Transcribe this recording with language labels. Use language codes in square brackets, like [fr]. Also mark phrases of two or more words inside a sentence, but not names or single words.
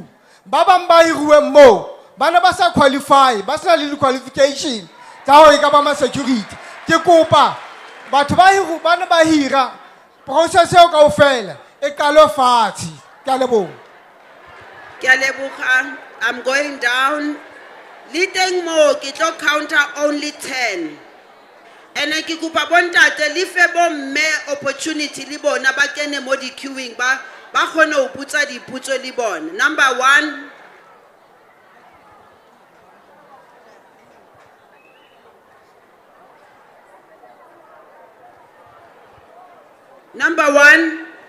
[st] Ba bang ba hiruweng moo bana ba sa qualify ba sena le qualification tsa ho e ka ba ma-security. Ke kopa batho ba hiru bana ba hira process eo kaofela e qale fatshe. Ke a leboha. [tn] Ke a leboga. [en] I'm going down. [st] Liteng mo ke tlo [en] counter only [st] 10. Ene ke kopa bontate le fe bomme opportunity le bona ba kene mo di queuing ba kgone ho putsa diputso le bona. [en] Number 1. Number 1.